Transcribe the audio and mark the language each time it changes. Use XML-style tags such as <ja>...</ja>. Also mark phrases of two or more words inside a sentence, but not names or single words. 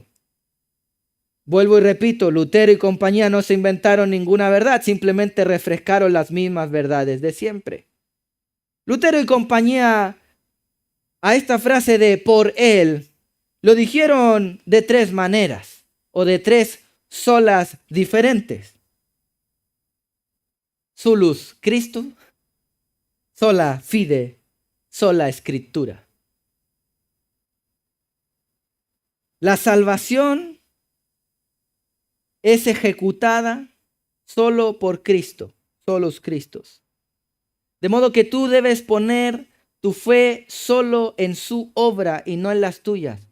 <es>Vuelvo y repito, Lutero y compañía no se inventaron ninguna verdad, simplemente refrescaron las mismas verdades de siempre. Lutero y compañía a esta frase de por él lo dijeron de tres maneras o de tres solas diferentes.</es> <la>Solus Christus, sola fide, sola escritura.</la> <es>La salvación es ejecutada solo por Cristo,</es> <la>solus Christus.</la> <es>De modo que tú debes poner tu fe solo en su obra y no en las tuyas.</es>